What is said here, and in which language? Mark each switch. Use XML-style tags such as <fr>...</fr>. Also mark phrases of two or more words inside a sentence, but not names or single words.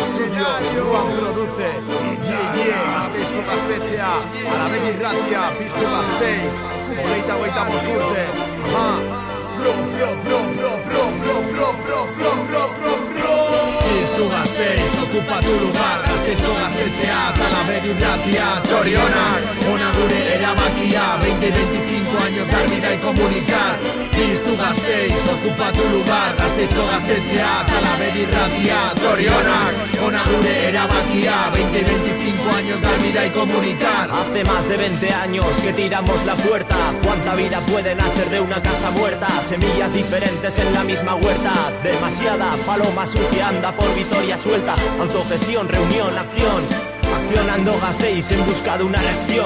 <eu>Studios, Juan produce, Gasteizko gaztetxea, Alabedi irratia, Piztu Gasteiz, hogeita urte, Piztu Gasteiz,</eu> <es>ocupa tu lugar,</es> <eu>Gasteizko gaztetxea, Alabedi irratia, txorionak, ona gure erabakia,</eu> <es>20-25 años dar vida y comunicar.</es> <eu>Piztu Gasteiz,</eu> <es>ocupa tu lugar,</es> <eu>Gasteizko gaztetxea, Alabedi irratia, txorionak, ona gure erabakia,</eu> <es>20-25 años dar vida y comunicar. Hace más de 20 años que tiramos la puerta. ¿Cuánta vida puede nacer de una casa muerta? Semillas diferentes en la misma huerta. Demasiada paloma sucia anda por Vitoria suelta. Autogestión, reunión, acción. Accionando Gasteiz en busca de una reacción.</es>